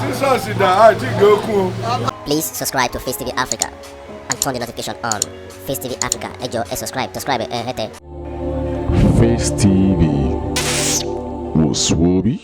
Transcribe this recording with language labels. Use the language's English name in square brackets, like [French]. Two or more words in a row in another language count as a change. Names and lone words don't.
[Yoruba] náà sì dá àti ìgbókun o. [English] Please subscribe to FaceTv Africa and turn the notification on. FaceTv Africa, [Yoruba] ẹ jọ̀ọ́ ẹ subscribe hete. [English] Face TV was Swoby.